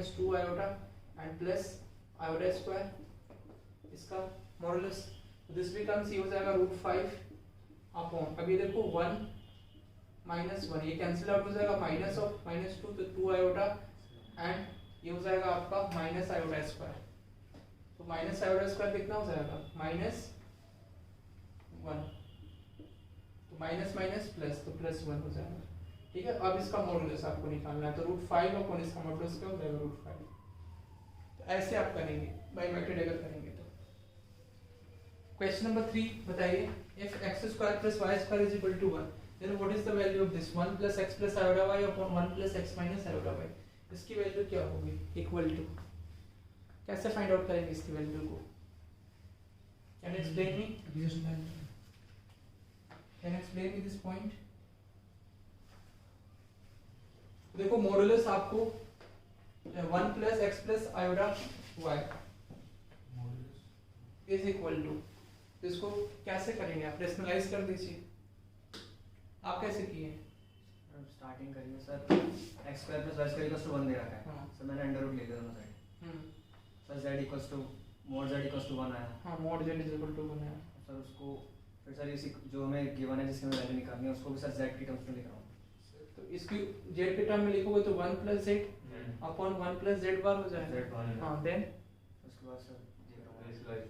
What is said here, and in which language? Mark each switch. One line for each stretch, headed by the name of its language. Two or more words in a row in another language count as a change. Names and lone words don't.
Hindi: - 2 आयोटा एंड
English: plus iota square,
Hindi: इसका मॉडुलस,
English: this becomes
Hindi: ये हो जाएगा √5 अपॉन, अभी देखो 1 - 1 ये
English: cancel out
Hindi: हो जाएगा,
English: minus of
Hindi: -2 तो 2 आयोटा एंड ये हो जाएगा आपका
English: minus iota square,
Hindi: तो
English: minus iota square
Hindi: कितना हो जाएगा -1, तो
English: minus minus plus
Hindi: तो +1 हो जाएगा, ठीक है। अब इसका मॉडुलस आपको निकालना है, तो √5 अपॉन इसका मॉडुलस क्या हो जाएगा √5, तो ऐसे आप करेंगे
English: by method
Hindi: अगर करेंगे तो।
English: question number
Hindi: 3 बताइए,
English: if x² + y² = 1 then what is the value of this 1 + x + iota y upon 1 + x - iota y,
Hindi: इसकी वैल्यू क्या होगी,
English: equal to, कैसे find out
Hindi: करेंगे इसकी वैल्यू को,
English: can explain me this point.
Hindi: देखो मॉडुलस आपको 1 + x + iota y
English: is equal to,
Hindi: इसको कैसे करेंगे आप, रेशनलाइज कर दीजिए, आप कैसे किए, स्टार्टिंग करिए सर, x² + y² = 1 दे रखा है, हाँ। सर मैंने
English: under root
Hindi: ले लिया दोनों साइड, सर z mod z = 1 आया, हाँ mod z = 1 है, सर उसको फिर सर इसी जो हमें गिवन है जिसकी हमें वैल्यू निकालनी है उसको भी सर z की टर्म्स में लिख रहा हूँ, तो इसकी z के टर्म में लिखोगे तो 1 + z अपॉन 1 + z बार हो जाएगा, Z बार, हाँ देन उसके बाद सर देख रहा हूँ
English: Rationalize.